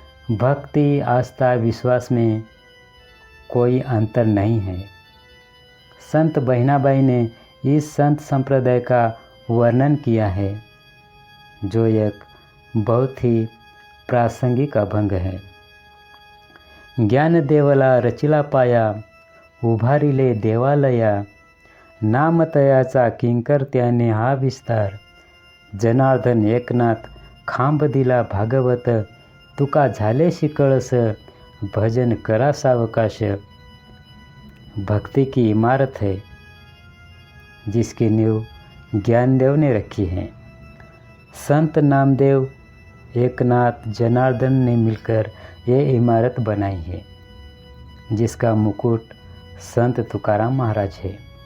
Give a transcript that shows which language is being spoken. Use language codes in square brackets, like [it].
[hi] भक्ति, आस्था, विश्वास में कोई अंतर नहीं है। संत बहिनाबाई ने इस संत संप्रदाय का वर्णन किया है, जो एक बहुत ही प्रासंगिक अभंग है। [mr] ज्ञान देवला रचिला पाया, उभारिले देवालया, नामतयाचा किंकर त्याने हा विस्तार, जनार्दन एकनाथ खांब दिला भागवत, तुका झाले शिकळस, भजन करा सावकाश। [hi] भक्ति की इमारत है, जिसकी नींव ज्ञानदेव ने रखी है। संत नामदेव, एकनाथ, जनार्दन ने मिलकर ये इमारत बनाई है जिसका मुकुट संत तुकाराम महाराज है।